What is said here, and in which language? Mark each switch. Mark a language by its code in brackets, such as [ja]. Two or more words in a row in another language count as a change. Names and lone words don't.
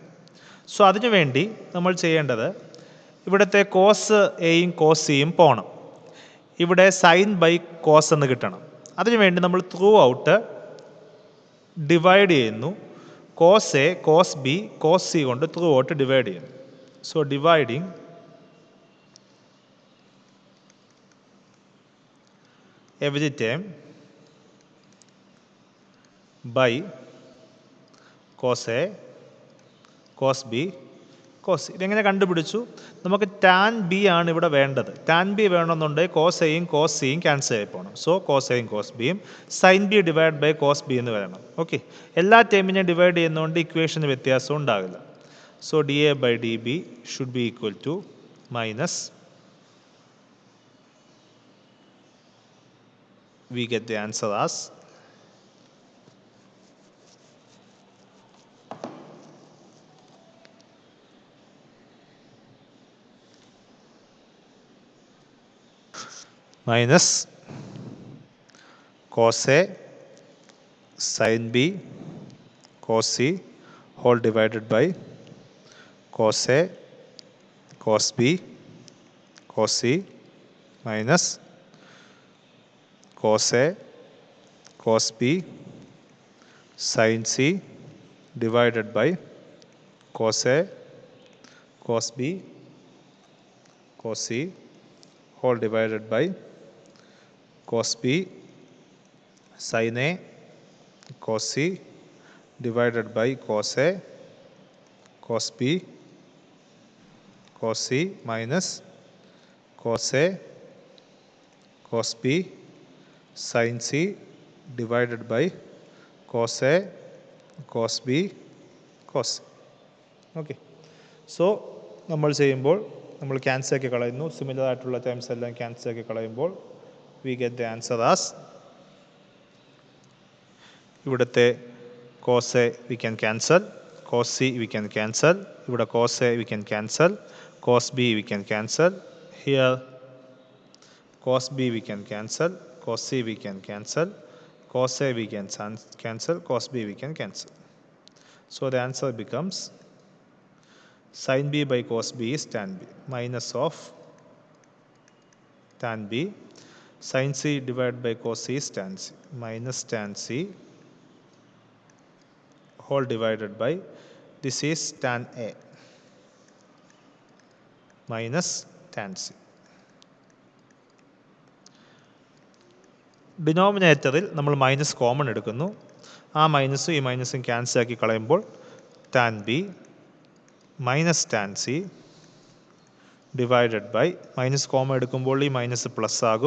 [ml] സോ അതിനുവേണ്ടി നമ്മൾ ചെയ്യേണ്ടത് ഇവിടുത്തെ കോസ് എയും കോസ് സിയും പോകണം. ഇവിടെ [en] sine by cos [ml] എന്ന് കിട്ടണം. അതിനുവേണ്ടി നമ്മൾ [en] throughout divide [ml] ചെയ്യുന്നു. [en] cos A cos B cos C [ml] കൊണ്ട് [en] throughout divide [ml] ചെയ്യുന്നു. [en] So dividing every term by cos A cos B cos C. [ml] ഇതെങ്ങനെ കണ്ടുപിടിച്ചു? നമുക്ക് [en] tan B [ml] ആണ് ഇവിടെ വേണ്ടത്. [en] tan B [ml] വേണമെന്നുണ്ടെങ്കിൽ കോസ് എയും കോസ് സിയും ക്യാൻസൽ ആയി പോകണം. സോ കോസ് എയും കോസ് ബിയും [en] sine B divide by cos B [ml] എന്ന് വരണം. ഓക്കെ. എല്ലാ ടേമിനെയും ഡിവൈഡ് ചെയ്യുന്നതുകൊണ്ട് ഇക്വേഷന് വ്യത്യാസം ഉണ്ടാകില്ല. [en] So d A by d B should be equal to minus we get the answer as minus cos A sin B cos C whole divided by cos A cos B cos C minus cos A cos B sin C divided by cos A cos B cos C whole divided by cos B sin A cos C divided by cos A cos B cos C minus cos A cos B sin C divided by cos A cos B cos C. [ml] ഓക്കെ. സോ നമ്മൾ ചെയ്യുമ്പോൾ നമ്മൾ ക്യാൻസൽ ആക്കി കളയുന്നു. സിമിലർ ആയിട്ടുള്ള ടേംസ് എല്ലാം ക്യാൻസൽ ആക്കി കളയുമ്പോൾ [en] we get the answer as ഇവിടുത്തെ cos A we can cancel, cos C we can cancel, ഇവിടെ cos A we can cancel, cos B we can cancel, ഹിയർ cos B we can cancel, cos C we can cancel, cos A we can cancel, cos B we can cancel. So the answer becomes sin B by cos B is tan B minus of tan B, sin C divided by cos C is tan C minus tan C whole divided by this is tan A minus tan C. [ml] ഡിനോമിനേറ്ററിൽ നമ്മൾ [en] minus common [ml] എടുക്കുന്നു. ആ മൈനസും ഈ മൈനസും ക്യാൻസൽ ആക്കി കളയുമ്പോൾ [en] tan B minus tan C divided by minus common [ml] എടുക്കുമ്പോൾ ഈ മൈനസ് പ്ലസ് ആകും.